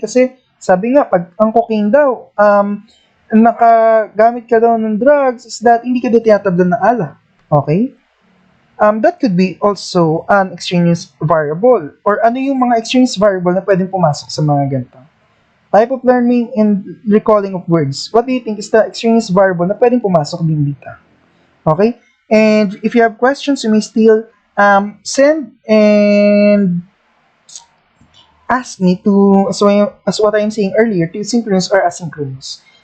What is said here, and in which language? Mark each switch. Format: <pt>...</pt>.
<tl>Kasi sabi nga, pag ang cocaine daw, nakagamit ka daw ng drugs is that hindi ka daw tinatablan ng alak.</tl> <en>Okay? That could be also an extraneous variable.</en> <tl>Or ano yung mga extraneous variable na pwedeng pumasok sa mga ganito?</tl> <en>Type of learning and recalling of words. What do you think is the extraneous variable</en> <tl>na pwedeng pumasok din dito?</tl> <en>Okay? And if you have questions, you may still send and ask me to, as what I'm saying earlier, to synchronous or asynchronous.</en>